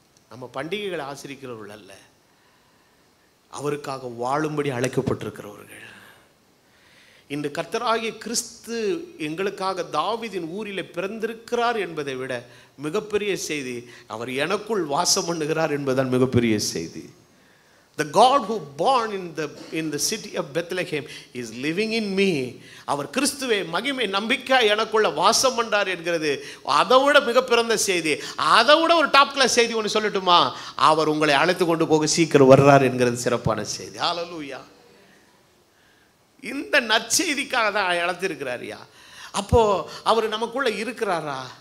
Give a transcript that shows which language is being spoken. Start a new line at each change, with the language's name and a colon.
Tamil: நம்ம பண்டிகைகளை ஆசிரிக்கிறவர்கள் அல்ல, அவருக்காக வாழும்படி அழைக்கப்பட்டிருக்கிறவர்கள். இந்த கர்த்தராகிய கிறிஸ்து எங்களுக்காக தாவீதின் ஊரில் பிறந்திருக்கிறார் என்பதை விட மிகப்பெரிய செய்தி, அவர் எனக்குள் வாசம் பண்ணுகிறார் என்பதுதான் மிகப்பெரிய செய்தி.
English: The God who born in the city of Bethlehem is living in me.
Tamil: அவர் கிறிஸ்துவே மகிமை நம்பிக்கை எனக்குள்ள வாசம் பண்றார் என்கிறது அதை விட மிக பிறந்த செய்தி. அதை விட ஒரு டாப் கிளாஸ் செய்தி ஒன்று சொல்லட்டுமா? அவர் உங்களை அழைத்து கொண்டு போக சீக்கிரம் வர்றார் என்கிறது சிறப்பான செய்தி. ஹல்லேலூயா. இந்த நற்செய்திக்காக தான் அழைத்திருக்கிறாரியா. அப்போது அவர் நமக்குள்ளே இருக்கிறாரா?